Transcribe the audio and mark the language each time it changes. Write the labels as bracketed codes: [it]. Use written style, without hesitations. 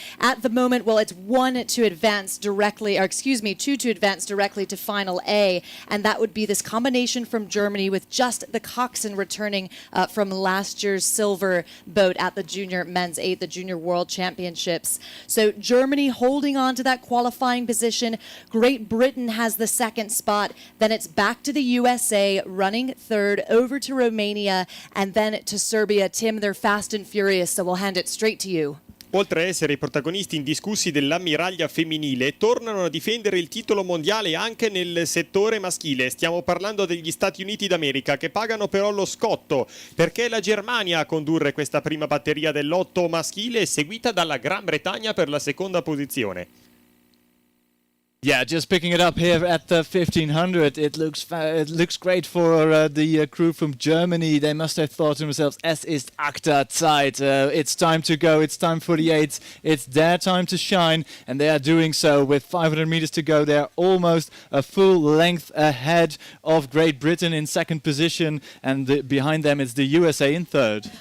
[en] At the moment, well, it's 2 to advance directly to final A, and that would be this combination from Germany with just the coxswain returning from last year's silver boat at the Junior Men's 8, the Junior World Championships. So Germany holding on to that qualifying position. Great Britain has the second spot. Then it's back to the USA running third, over to Romania, and then to Serbia. Tim, they're fast and furious, so we'll hand it straight to you. [it] Oltre a essere i protagonisti indiscussi dell'ammiraglia femminile, tornano a difendere il titolo mondiale anche nel settore maschile. Stiamo parlando degli Stati Uniti d'America, che pagano però lo scotto, perché è la Germania a condurre questa prima batteria del lotto maschile, seguita dalla Gran Bretagna per la seconda posizione. [en] Yeah, just picking it up here at the 1500, it looks great for the crew from Germany. They must have thought to themselves, [de] es ist Akta Zeit. [en] It's time to go, it's time for the eights, it's their time to shine, and they are doing so. With 500 meters to go, they are almost a full length ahead of Great Britain in second position, and behind them is the USA in third.